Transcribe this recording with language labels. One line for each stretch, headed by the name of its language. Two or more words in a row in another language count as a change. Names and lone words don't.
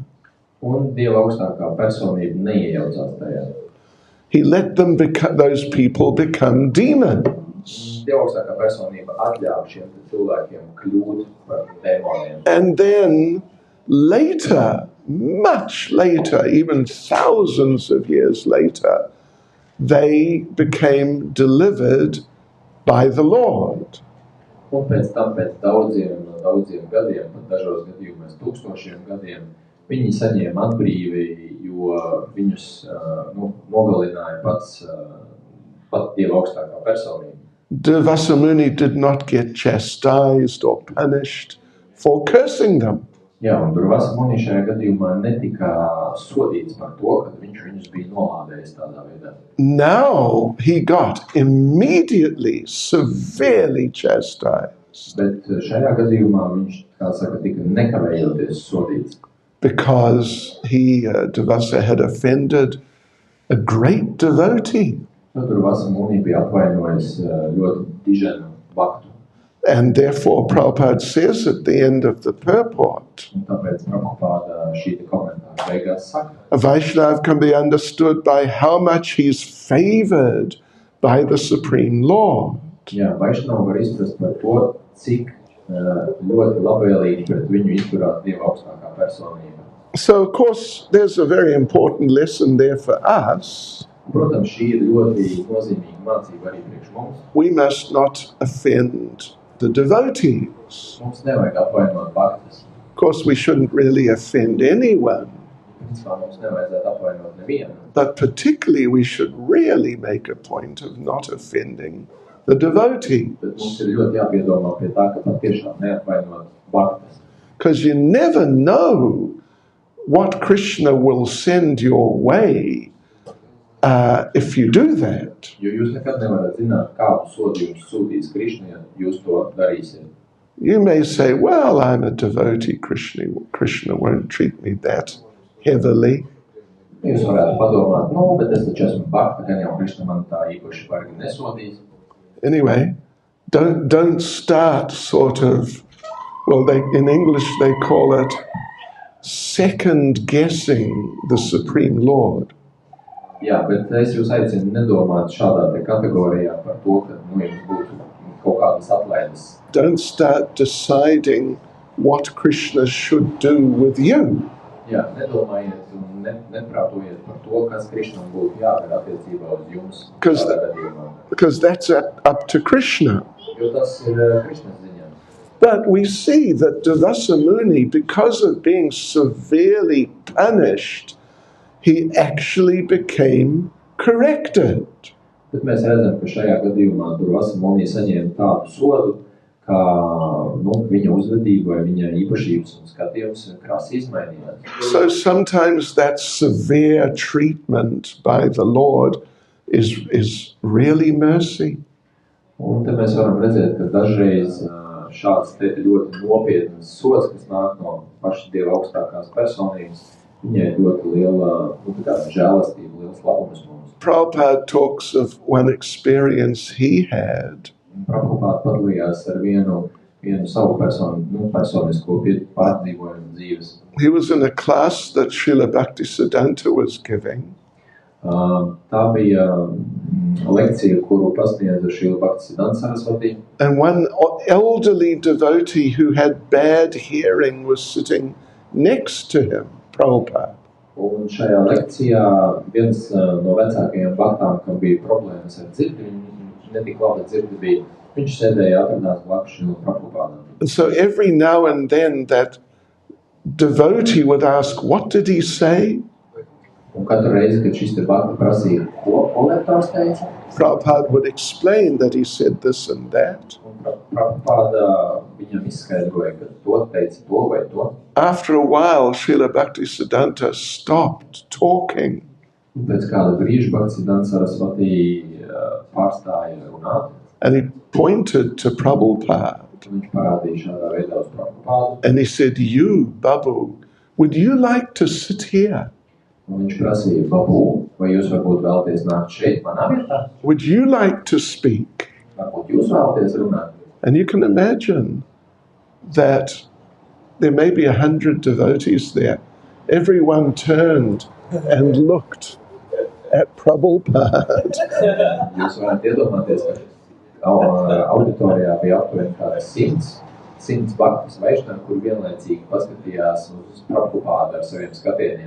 Latvian: Un Dieva augstākā personība neiejaucās tajā.
English: He let those people become demons.
Latvian: Dieva augstākā personība atļāva šiem cilvēkiem kļūt par demoniem.
English: And then later, much later, even thousands of years later, they became delivered by the Lord.
Latvian: Un pēc tam, pēc daudziem gadiem, pat dažos gadījumos 1000 gadiem, viņi saņēma atbrīvi, jo viņus nogalināja pat Dieva augstākā personība.
English: Dvasa Muni did not get chastised or punished for cursing them.
Latvian: Jā, un Dvasa Muni šajā gadījumā netika sodīts par to, ka viņš viņus bija nolādējis tādā veidā.
English: Now he got immediately severely chastised.
Latvian: Bet šajā gadījumā viņš, kā saka, tika nekavējoties sodīts.
English: Because Dvasa had offended a great devotee.
Latvian: Dvasa Muni bija apvainojis ļoti diženu baktu.
English: And therefore Prabhupada says at the end of the purport,
Latvian: Un tāpēc Prabhupada šī komentāra beigās saka,
English: a Vaishnava can be understood by how much he's favored by the Supreme Lord.
Latvian: Jā, Vaišnavu var izprast par to, cik ļoti labvēlīgi pret viņu izturās Dieva augstākā personība.
English: So, of course, there's a very important lesson there for us.
Latvian: Protams, šī ir ļoti nozīmīga mācība arī priekš mums.
English: We must not offend the devotees.
Latvian: Mums nevajag apvainot baktas.
English: Of course, we shouldn't really offend anyone,
Latvian: Principā mums nevajadzētu apvainot nevienu.
English: but particularly we should really make a point of not offending the devotees.
Latvian: Bet mums ir ļoti jāpiedomā pie tā, ka patiešām neapvainot baktas.
English: Because you never know what Krishna will send your way if you do that.
Latvian: Jo jūs nekad nevarat zināt, kādu sodu jums sūtīs Krišna, ja jūs to darīsiet.
English: You may say, well, I'm a devotee, Krishna won't treat me that heavily.
Latvian: Jūs varētu padomāt, bet es taču esmu bakta, gan jau Krišna man tā īpaši bargi nesodīs.
English: Anyway, don't start sort of, in English they call it second guessing the Supreme Lord.
Latvian: Jā, bet es jūs aicinu nedomāt šādā te kategorijā par to, ka jums būtu kaut kādas atlaides.
English: Don't start deciding what Krishna should do with you.
Latvian: Jā, nedomājiet un neprātojiet par to, kas Krišnam būtu jādara attiecībā uz jums šādā gadījumā.
English: Because that's up to Krishna.
Latvian: Jo tas ir Krišnas ziņā.
English: But we see that Durvasa Muni, because of being severely punished, he actually became corrected.
Latvian: Bet mēs redzam, ka šajā gadījumā Durvasa Muni saņēma tādu sodu, ka viņa uzvedība vai viņa īpašības un skatījums krasi izmainījās.
English: So sometimes that severe treatment by the Lord is really mercy.
Latvian: Un te mēs varam redzēt, ka dažreiz šāds te ļoti nopietnas sods, kas nāk no paša Dieva augstākās personības, viņai ļoti liela žēlastība, liels labums mums.
English: Prabhupada talks of one experience he had.
Latvian: Prabhupada padalījās ar vienu savu personisko pārdzīvojumu dzīves.
English: He was in a class that Srila Bhaktisiddhanta was giving.
Latvian: Tā bija lekcija, kuru pasniedza Srila Bhaktisiddhanta Sarasvati.
English: And one elderly devotee who had bad hearing was sitting next to him, Prabhupada.
Latvian: Un šajā lekcijā viens no vecākajiem baktām, kam bija problēmas ar dzirdi, viņš netika labi dzirdi bija, viņš sēdēja atradās blakus Srila Prabhupādam.
English: And so every now and then that devotee would ask, what did he say?
Latvian: Un katru reizi, kad šis te bakti prasīja, ko lektors teica?
English: Prabhupada would explain that he said this and that.
Latvian: Un Prabhupada viņam izskaidroja, ka to teica to vai to.
English: After a while, Srila Bhaktisiddhanta stopped talking.
Latvian: Un pēc kāda brīža Bhaktisiddhanta Sarasvati pārstāja runāt.
English: And he pointed to Prabhupada.
Latvian: Viņš parādīja šādā veidā uz Prabhupādu.
English: And he said, you, Babu, would you like to sit here?
Latvian: Un viņš prasīja, Babu, vai jūs varbūt vēlaties nākt šeit, manā vietā?
English: Would you like to speak?
Latvian: Varbūt jūs vēlaties runāt?
English: And you can imagine that there may be 100 devotees there. Everyone turned and looked at Prabhupada.
Latvian: Jūs varat iedomāties, ka auditorijā bija aptuveni kāds 100 bhaktis vaišnāvi, kur vienlaicīgi paskatījās uz Prabhupādu ar saviem skatieniem.